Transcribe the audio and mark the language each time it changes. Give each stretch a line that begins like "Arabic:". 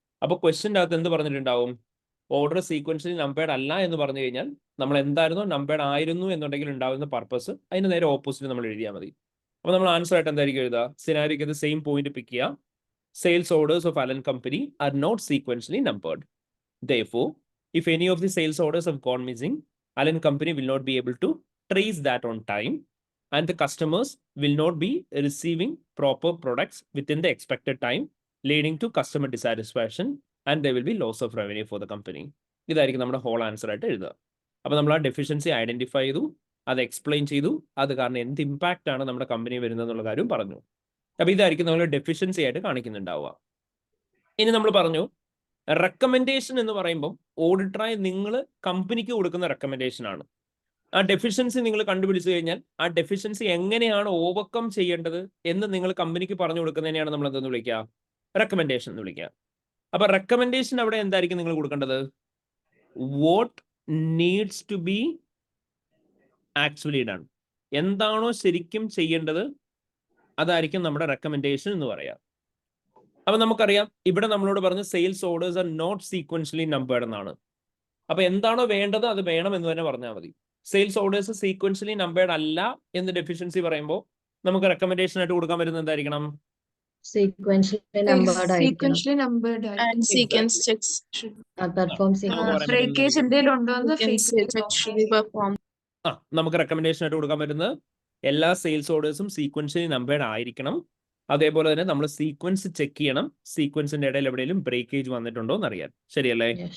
Malayalam: അപ്പോൾ ക്വസ്റ്റ്യൻ്റെ അകത്ത് എന്ത് പറഞ്ഞിട്ടുണ്ടാവും? ഓർഡർ സീക്വൻഷ്യലി നമ്പേർഡ് അല്ല എന്ന് പറഞ്ഞു കഴിഞ്ഞാൽ നമ്മൾ എന്തായിരുന്നു നമ്പേർഡ് ആയിരുന്നു എന്നുണ്ടെങ്കിൽ ഉണ്ടാവുന്ന പർപ്പസ് അതിന് നേരെ ഓപ്പോസിറ്റ് നമ്മൾ എഴുതിയാൽ മതി. അപ്പോൾ നമ്മൾ ആൻസർ ആയിട്ട് എന്തായിരിക്കും എഴുതുക? സിനാരിയോക്ക് സെയിം പോയിന്റ് പിക്ക് ചെയ്യുക.
English: Sales orders of Allen Company are not sequentially numbered. Therefore, if any of the sales orders have gone missing, Allen Company will not be able to trace that on time, and the customers will not be receiving proper products within the expected time, leading to customer dissatisfaction, and there will be loss of revenue for the company.
Malayalam: ഇതായിരിക്കും നമ്മുടെ whole answer ആയിട്ട് എഴുതുക. അപ്പോൾ നമ്മൾ ആ deficiency identify ചെയ്തു, അത് explain ചെയ്തു, അത് കാരണം എന്ത് ഇമ്പാക്റ്റ് ആണ് നമ്മുടെ കമ്പനി വരുന്നത് എന്നുള്ള കാര്യം പറഞ്ഞു. അപ്പോൾ ഇതായിരിക്കും നമ്മൾ ഡെഫിഷ്യൻസി ആയിട്ട് കാണിക്കുന്നുണ്ടാവുക. ഇനി നമ്മൾ പറഞ്ഞു റെക്കമെൻഡേഷൻ എന്ന് പറയുമ്പോൾ ഓഡിറ്ററായി നിങ്ങൾ കമ്പനിക്ക് കൊടുക്കുന്ന റെക്കമെൻഡേഷൻ ആണ്. ആ ഡെഫിഷ്യൻസി നിങ്ങൾ കണ്ടുപിടിച്ചു കഴിഞ്ഞാൽ ആ ഡെഫിഷ്യൻസി എങ്ങനെയാണ് ഓവർകം ചെയ്യേണ്ടത് എന്ന് നിങ്ങൾ കമ്പനിക്ക് പറഞ്ഞു കൊടുക്കുന്നതിനെയാണ് നമ്മൾ എന്തെന്ന് വിളിക്കുക? റെക്കമെൻഡേഷൻ എന്ന് വിളിക്കുക. അപ്പൊ റെക്കമെൻഡേഷൻ അവിടെ എന്തായിരിക്കും നിങ്ങൾ കൊടുക്കേണ്ടത്?
English: what needs to be actually done,
Malayalam: എന്താണോ ശരിക്കും ചെയ്യേണ്ടത് അതായിരിക്കും നമ്മുടെ റെക്കമെൻഡേഷൻ എന്ന് പറയാം. അപ്പൊ നമുക്കറിയാം ഇവിടെ നമ്മളോട് പറഞ്ഞ
English: sales orders are not sequentially numbered
Malayalam: എന്നാണ്. അപ്പൊ എന്താണോ വേണ്ടത് അത് വേണം എന്ന് തന്നെ പറഞ്ഞാൽ മതി. സെയിൽസ് ഓർഡേഴ്സ് സീക്വൻഷ്യലി നമ്പേർഡ് അല്ല എന്ന് ഡെഫിഷ്യൻസി പറയുമ്പോൾ നമുക്ക് റെക്കമെൻഡേഷൻ ആയിട്ട് കൊടുക്കാൻ പറ്റുന്നത് എന്തായിരിക്കണം?
English: Sequentially numbered and sequence checks should perform sequence. breakage
Malayalam: എന്തെങ്കിലും ഉണ്ടോന്ന്
English: checks should be performed.
Malayalam: നമുക്ക് റെക്കമെൻഡേഷൻ ആയിട്ട് കൊടുക്കാൻ പറ്റുന്നത് എല്ലാ സെയിൽസ് ഓർഡേഴ്സും സീക്വൻഷ്യലി നമ്പേർഡ് ആയിരിക്കണം. അതേപോലെ തന്നെ നമ്മൾ സീക്വൻസ് ചെക്ക് ചെയ്യണം, സീക്വൻസിന്റെ ഇടയിൽ എവിടെയെങ്കിലും ബ്രേക്കേജ് വന്നിട്ടുണ്ടോ എന്ന് അറിയാൻ. ശരിയല്ലേ?